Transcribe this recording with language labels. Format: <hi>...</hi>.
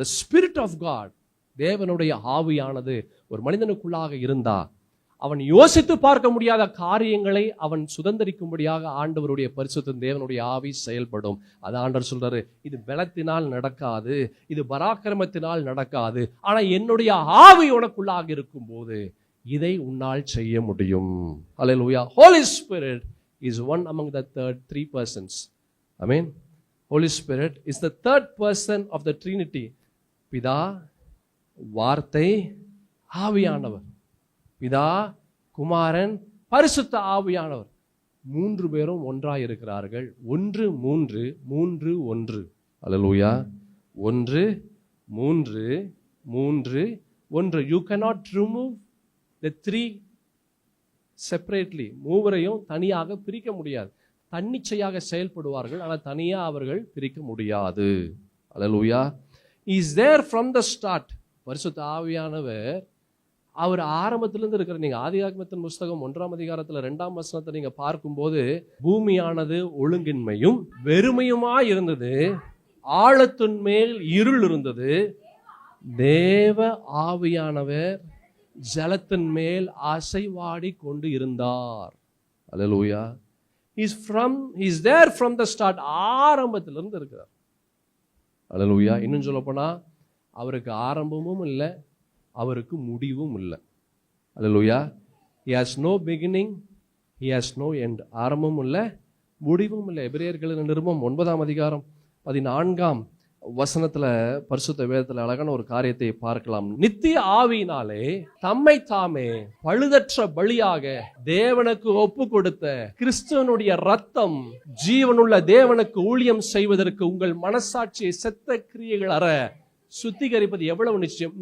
<en>The Spirit of God,</en> <ta>தேவனுடைய ஆவியானது ஒரு மனிதனுக்குள்ளாக இருந்தா அவன் யோசித்து பார்க்க முடியாத காரியங்களை அவன் சுதந்திரிக்கும்படியாக ஆண்டவருடைய பரிசுத்த தேவனுடைய ஆவி செயல்படும். அது ஆண்டவர் சொல்றாரு, இது பலத்தினால் நடக்காது, இது பராக்கிரமத்தினால் நடக்காது, ஆனா என்னுடைய ஆவி உனக்குள்ளாக இருக்கும் போது இதை உன்னால் செய்ய முடியும். ஹல்லேலூயா.</ta> <en>Holy Spirit is one among the three persons. Amen. Holy Spirit is the third person of the Trinity.</en> <ta>பிதா, வார்த்தை, ஆவியானவர். பிதா, குமாரன், பரிசுத்த ஆவியானவர். 3 பேரும் ஒன்றாய் இருக்கிறார்கள். 1 3 3 1. அல்லேலூயா. 1 3 3 1.</ta> <en>You cannot remove the 3 separately.</en> <ta>மூவரையும் தனியாக பிரிக்க முடியாது. தன்னிச்சையாக செயல்படுவார்கள், ஆனால் தனியா அவர்கள் பிரிக்க முடியாது. அல்லேலூயா.</ta> <en>He is there from the start.</en> <ta>பரிசுத்த ஆவியானவர் அவர் ஆரம்பத்திலிருந்து இருக்கிற. நீங்க ஆதியாகமத்தின் புஸ்தகம் 1ஆம் அதிகாரத்துல 2ஆம் வசனத்தை நீங்க பார்க்கும்போது, பூமியானது ஒழுங்கின்மையும் வெறுமையுமா இருந்தது, ஆழத்தின் மேல் இருள் இருந்தது, தேவ ஆவியானவர் ஜலத்தின் மேல் அசைவாடி கொண்டு இருந்தார். அல்லேலூயா.</ta> <en>He is there from the start.</en> <ta>ஆரம்பத்திலிருந்து இருக்கிறார். அல்லேலூயா. இன்னும் சொல்ல போனா அவருக்கு ஆரம்பமும் இல்லை, அவருக்கு முடிவும் இல்லை. அல்லேலூயா.</ta> <en>He has no beginning, he has no end.</en> <ta>ஆரம்பமும் இல்லை, முடிவும் இல்லை. எபிரேயர்களின் நிருபம் 9ஆம் அதிகாரம் 14ஆம் வசனத்துல பரிசுத்த வேதத்துல அழகான ஒரு காரியத்தை பார்க்கலாம். நித்திய ஆவியினாலே தம்மை தாமே பழுதற்ற பலியாக தேவனுக்கு ஒப்பு கொடுத்த கிறிஸ்துவனுடைய ரத்தம் ஜீவனுள்ள தேவனுக்கு ஊழியம் செய்வதற்கு உங்கள் மனசாட்சியை செத்த கிரியைகள் அற சுத்திகரிப்பது எவ்வளவு நிச்சயம்.</ta>